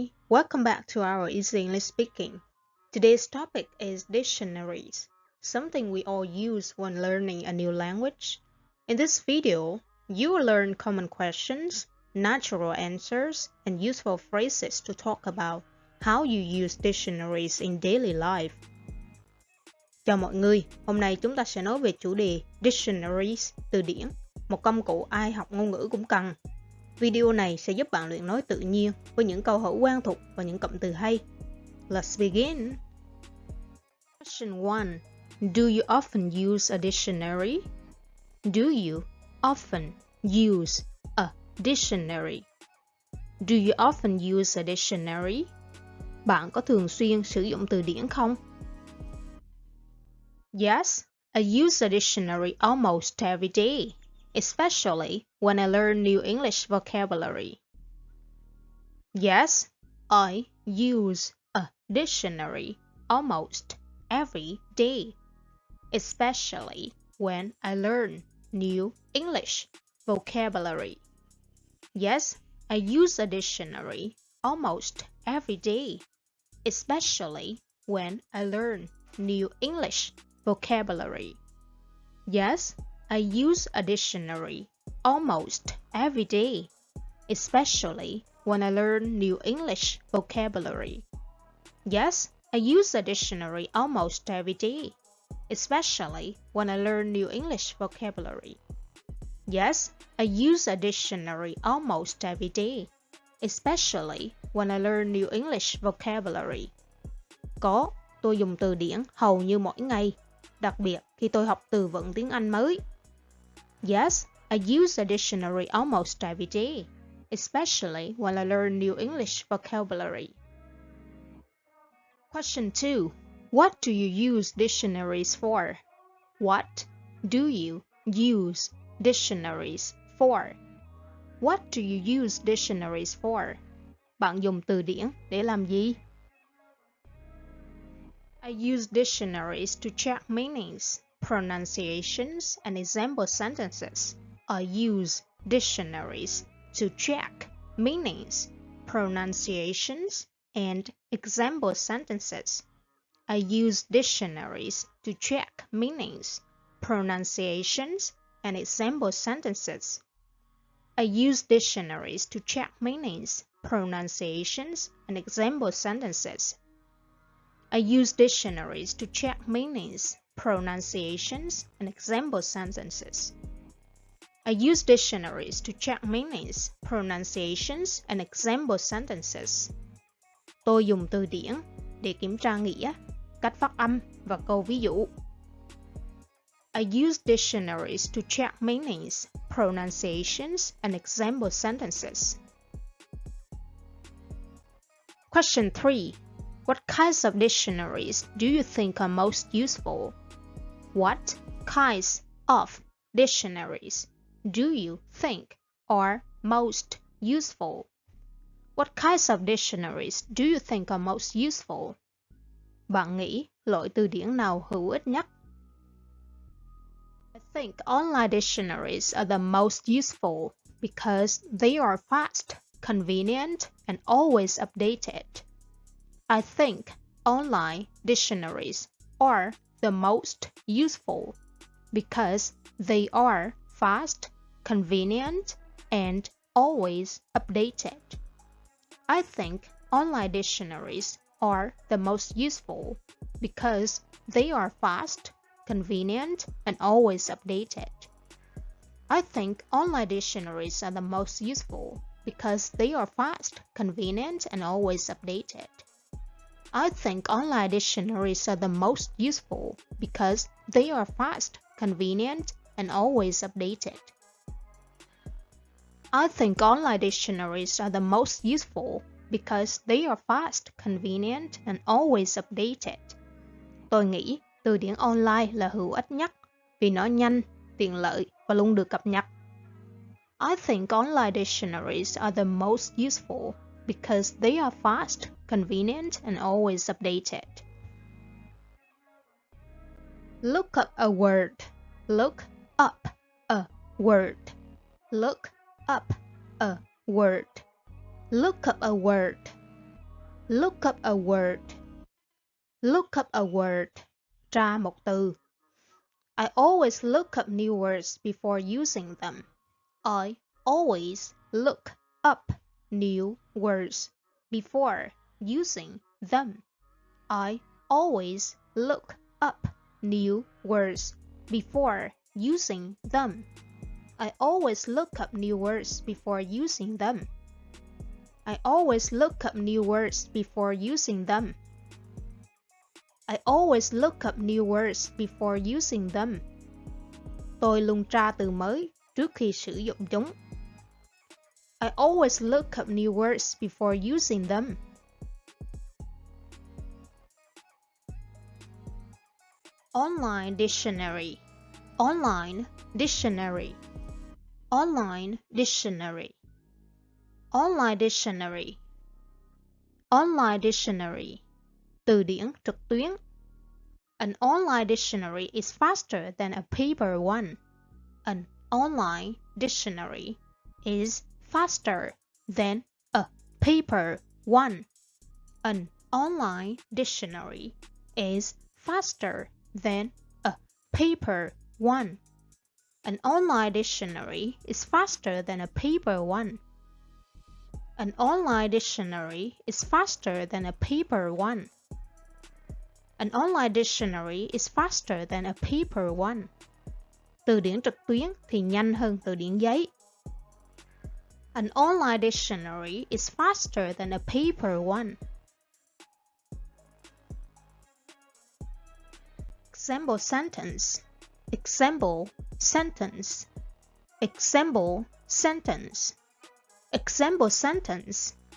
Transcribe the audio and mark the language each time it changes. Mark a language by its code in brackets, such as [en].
[en] Welcome back to our Easy English Speaking. Today's topic is dictionaries, something we all use when learning a new language. In this video, you will learn common questions, natural answers, and useful phrases to talk about how you use dictionaries in daily life. [vi] Chào mọi người, hôm nay chúng ta sẽ nói về chủ đề Dictionaries, từ điển, một công cụ ai học ngôn ngữ cũng cần. Video này sẽ giúp bạn luyện nói tự nhiên với những câu hỏi quen thuộc và những cụm từ hay. [en] Let's begin. Question 1. Do you often use a dictionary? Do you often use a dictionary? Do you often use a dictionary? [vi] Bạn có thường xuyên sử dụng từ điển không? [en] Yes, I use a dictionary almost every day, especially when I learn new English vocabulary. Yes, I use a dictionary almost every day, especially when I learn new English vocabulary. Yes, I use a dictionary almost every day, especially when I learn new English vocabulary. Yes, I use a dictionary almost every day, especially when I learn new English vocabulary. Yes, I use a dictionary almost every day, especially when I learn new English vocabulary. Yes, I use a dictionary almost every day, especially when I learn new English vocabulary. [vi] Có, tôi dùng từ điển hầu như mỗi ngày, đặc biệt khi tôi học từ vựng tiếng Anh mới. [en] Yes, I use a dictionary almost every day, especially when I learn new English vocabulary. Question 2. What do you use dictionaries for? What do you use dictionaries for? What do you use dictionaries for? [vi] Bạn dùng từ điển để làm gì? [en] I use dictionaries to check meanings, pronunciations, and example sentences. I use dictionaries to check meanings, pronunciations, and example sentences. I use dictionaries to check meanings, pronunciations, and example sentences. I use dictionaries to check meanings, pronunciations, and example sentences. I use dictionaries to check meanings, pronunciations, and example sentences. I use dictionaries to check meanings, pronunciations, and example sentences. [vi] Tôi dùng từ điển để kiểm tra nghĩa, cách phát âm và câu ví dụ. [en] I use dictionaries to check meanings, pronunciations, and example sentences. Question 3. What kinds of dictionaries do you think are most useful? What kinds of dictionaries do you think are most useful? What kinds of dictionaries do you think are most useful? [vi] Bạn nghĩ loại từ điển nào hữu ích nhất? [en] I think online dictionaries are the most useful because they are fast, convenient, and always updated. I think online dictionaries are the most useful because they are fast, convenient, and always updated. I think online dictionaries are the most useful because they are fast, convenient, and always updated. I think online dictionaries are the most useful because they are fast, convenient, and always updated. I think online dictionaries are the most useful because they are fast, convenient, and always updated. I think online dictionaries are the most useful because they are fast, convenient, and always updated. [vi] Tôi nghĩ từ điển online là hữu ích nhất vì nó nhanh, tiện lợi và luôn được cập nhật. [en] I think online dictionaries are the most useful because they are fast, convenient, and always updated. Look up a word. Look up a word. Look up a word. Look up a word. Look up a word. Look up a word. [vi] Tra một từ. [en] I always look up new words before using them. I always look up new words before using them. I always look up new words before using them. I always look up new words before using them. I always look up new words before using them. I always look up new words before using them. [vi] Tôi luôn tra từ mới trước khi sử dụng chúng. [en] I always look up new words before using them. Online dictionary. Online dictionary. Online dictionary. Online dictionary. Online dictionary. [vi] Từ điển trực tuyến. [en] An online dictionary is faster than a paper one. An online dictionary is faster than a paper one. An online dictionary is faster than a paper one. An online dictionary is faster than a paper one. An online dictionary is faster than a paper one. An online dictionary is faster than a paper one. [vi] Từ điển trực tuyến thì nhanh hơn từ điển giấy. [en] An online dictionary is faster than a paper one. Example sentence. Example sentence. Example sentence. Example sentence.